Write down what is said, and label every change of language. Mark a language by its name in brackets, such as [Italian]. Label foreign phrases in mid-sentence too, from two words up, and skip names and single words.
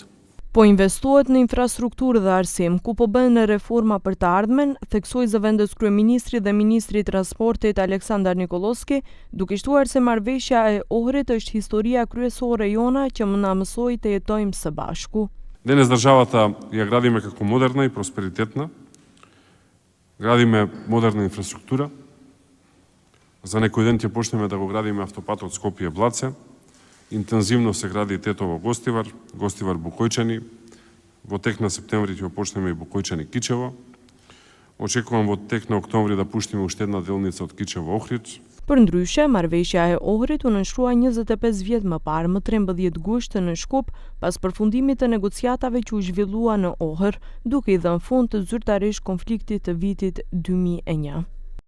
[Albanian] Po investohet në infrastrukturë dhe arsim, ku po bëhen reforma për të ardhmen, theksoi zëvendës kryeministri dhe ministri i transportit Aleksandar Nikolovski, duke shtuar se marrëveshja e Ohrit është historia kryesore jona që më na mësoi të jetojmë së bashku. [Macedonian] Денес државата ја градиме како модерна и просперитетна. Градиме модерна инфраструктура. За некој ден ќе почнеме да го градиме автопатот Скопје-Блаце. Интензивно се гради Тетово-Гостивар, Гостивар-Букојчани. Во тек на септември ќе почнеме и Букојчани-Кичево. Очекувам во тек на октомври да пуштиме уште една делница од Кичево-Охрид. [Albanian] Përndryshe, marrëveshja e Ohrit u nënshkrua 25 vjet më parë, më 13 gusht në Shkup, pas përfundimit të negociatave që u zhvillua në Ohër, duke i dhënë fund të zyrtarisht konfliktit të vitit 2001.